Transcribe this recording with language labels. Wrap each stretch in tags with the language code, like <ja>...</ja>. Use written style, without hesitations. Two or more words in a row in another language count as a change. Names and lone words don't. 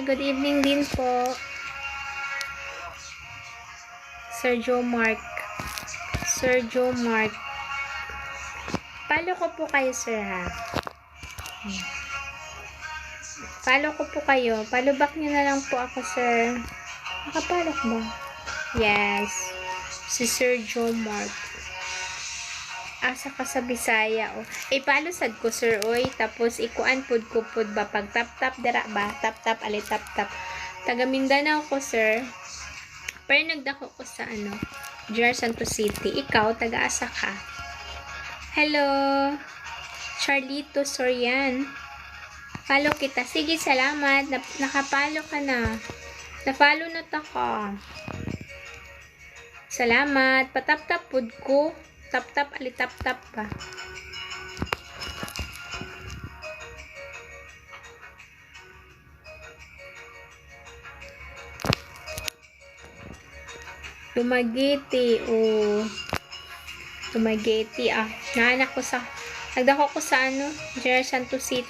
<en>Good evening</en> <tl>din po. Sir Joe Mark. Sir Joe Mark. Follow ko po kayo, sir, ha? Follow ko po kayo.</tl> <en>Follow back</en> <tl>nyo na lang po ako, sir.</tl> <ceb>Nakapalok ba? Yes. Si Sir Joe Mark. Asa ka sa Bisaya, oh. Follow sad ko, sir, oy. Tapos, ikuan pud ko pud ba? Pag tap-tap, dara ba? Tap-tap, ali tap-tap. Taga Mindanao ko, sir. Pero nagdako ko sa, General Santos City. Ikaw, taga-asa ka? Hello, Charlito Sorian. Follow kita. Sige, salamat. Nakapalo ka na. Na-follow na ta ka. Salamat. Patap-tap pud ko. Tap-tap, ali tap-tap pa. Tumagiti, oh. Tumagiti, ah. Naanak ko sa, nagdako ko sa, General Santos City.</ceb>